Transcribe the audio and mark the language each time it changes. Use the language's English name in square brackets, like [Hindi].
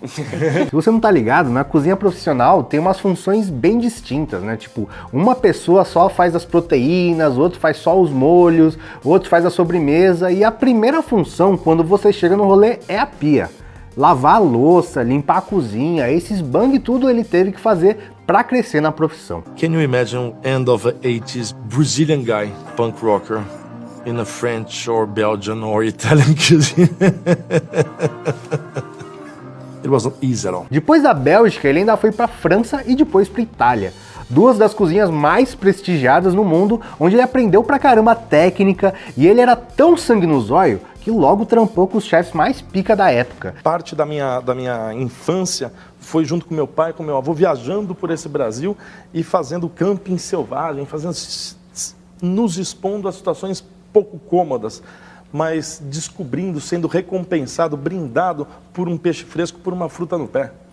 [Portuguese] Se você não tá ligado, na cozinha profissional tem umas funções bem distintas, né? Tipo, uma pessoa só faz as proteínas, outro faz só os molhos, outro faz a sobremesa, e a primeira função quando você chega no rolê é a pia. Lavar a louça, limpar a cozinha, esses bang tudo ele teve que fazer para crescer na profissão. [English] Can you imagine end of the 80s Brazilian guy, punk rocker, in a French or Belgian or Italian cuisine? It wasn't easy at all. [Portuguese] Depois da Bélgica, ele ainda foi para França e depois para Itália. Duas das cozinhas mais prestigiadas no mundo, onde ele aprendeu pra caramba a técnica e ele era tão sangue no zóio que logo trampou com os chefes mais pica da época. Parte da minha infância foi junto com meu pai, com meu avô, viajando por esse Brasil e fazendo camping selvagem, nos expondo a situações pouco cômodas, mas descobrindo, sendo recompensado, brindado por um peixe fresco, por uma fruta no pé.